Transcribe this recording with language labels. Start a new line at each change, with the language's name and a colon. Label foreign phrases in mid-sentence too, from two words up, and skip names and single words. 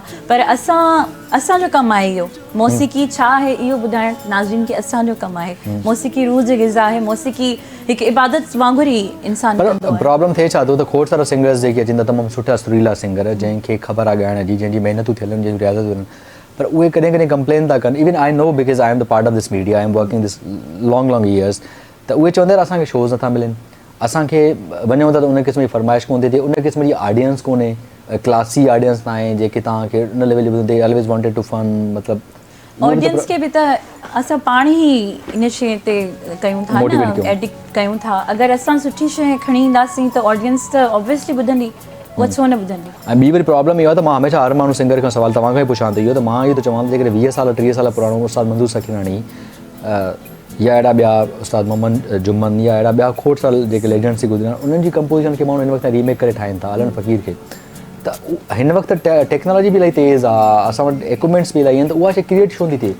Sindhi: पर असांजो कमु आहे इहो, मौसीक़ी छा आहे इहो ॿुधाइणु नाज़रीन खे असांजो कमु आहे। मौसीक़ी रूह जी ग़िज़ा आहे, मौसीक़ी हिकु इबादत वांगुरु ई इंसानु कंदो आहे। प्रॉब्लम थिए छा थो त खोड़ सारा सिंगर्स जेके अचनि था तमामु सुठा सुरीला सिंगर, जंहिंखे ख़बर आहे ॻाइण जी, जंहिंजी महिनतूं थियल आहिनि, जंहिंजी रियाज़त आहिनि, पर उहे कॾहिं कॾहिं कंप्लेन था कनि।
English: even I know because I am the part of this media, I am working this long years,
Sindhi: त उहे चवंदा आहिनि असांखे शोज़ नथा मिलनि, असांखे वञूं था त उन क़िस्म जी फरमाइश कोन थी थिए, उन क़िस्म जी ऑडियंस कोन्हे,
English: classy audience
Sindhi: न आहे जेके तव्हांखे उन लेवल जी ॿुधंदे
English: always wanted to fun,
Sindhi: मतिलबु ऑडियंस खे बि त असां पाण ई इन शइ ते कयूं था न, एडिक्ट कयूं था। अगरि असां सुठी शइ खणी ईंदासीं त ऑडियंस त ऑब्वियसली ॿुधंदी, उहा छो न ॿुधंदी। ऐं ॿी वरी प्रॉब्लम इहो आहे त मां हमेशह हर माण्हू सिंगर खां सवाल तव्हांखां ई पुछां थो इहो, त मां इहो त चवां जेकॾहिं 20 साल 30 साल पुराणो उस्ताद मंज़ूर सखीनाणी या अहिड़ा ॿिया उस्ताद मोहम्मद जुम्मन या अहिड़ा ॿिया खोड़ साल जेके लेजेंड्स थी गुज़रिया उन्हनि जी कंपोज़िशन खे माण्हू हिन वक़्तु रीमेक करे ठाहिनि था, अलॻि फ़क़ीर खे, त हिन वक़्तु टेक्नोलॉजी बि इलाही तेज़ आहे, असां वटि इक्विपमेंट्स बि इलाही आहिनि, त उहा शइ क्रिएट छो थी थिए?